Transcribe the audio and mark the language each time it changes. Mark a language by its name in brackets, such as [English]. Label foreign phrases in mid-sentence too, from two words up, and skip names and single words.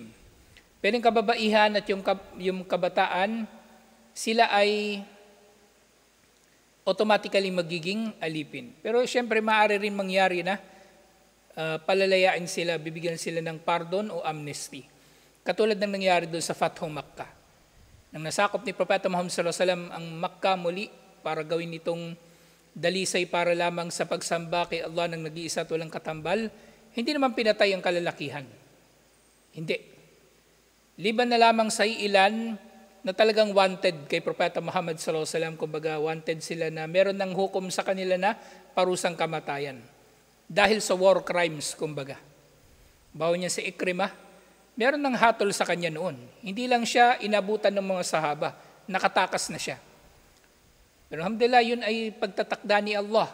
[Filipino] Pero yung kababaihan at yung kabataan, sila ay automatically magiging alipin. Pero siyempre maaari rin mangyari na palalayain sila, bibigyan sila ng pardon o amnesty. Katulad ng nangyari doon sa Fathu Makkah. Nang nasakop ni Propeta Muhammad [Arabic] صلى الله عليه وسلم [Filipino] ang Makkah muli para gawin itong dalisay para lamang sa pagsamba kay Allah ng nag-iisa at walang katambal, hindi naman pinatay ang kalalakihan. Hindi. Liban na lamang sa ilan na talagang wanted kay Propeta Muhammad [Arabic] صلى الله عليه وسلم, [Filipino] kumbaga wanted sila na meron ng hukom sa kanila na parusang kamatayan. Dahil sa [English] war crimes, [Filipino] kumbaga. Bawa niya si Ikrimah, meron ng hatol sa kanya noon. Hindi lang siya inabutan ng mga sahaba, nakatakas na siya. Pero alhamdulillah, yun ay pagtatakda ni Allah.